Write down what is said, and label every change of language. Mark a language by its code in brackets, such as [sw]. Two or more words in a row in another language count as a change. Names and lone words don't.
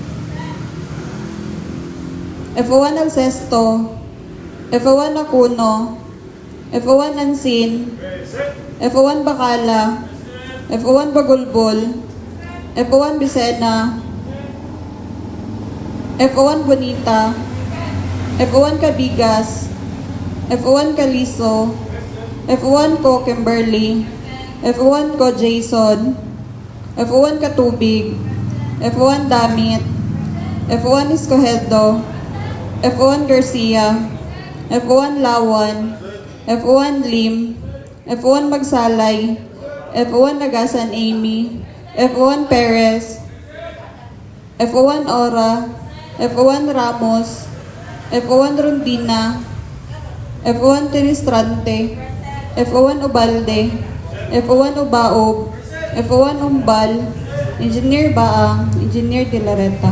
[en] FO1 Alcesto, FO1 Akuno, FO1 Ansin, FO1 Bacala, FO1 Bagulbol, FO1 Bisena, FO1 Bonita, FO1 Cabigas, F1 Caliso, F1 ko Kimberly, F1 ko Jason, F1 Katubig, F1 Damit, F1 Escojedo, F1 Garcia, F1 Lawan, F1 Lim, F1 Magsalay, F1 Nagasan Amy, F1 Perez, F1 Ora, F1 Ramos, F1 Rondina, F1 Tinistrante, F1 Ubalde, F1 Ubaob, F1 Umbal, Engineer Baang, Engineer De La Reta.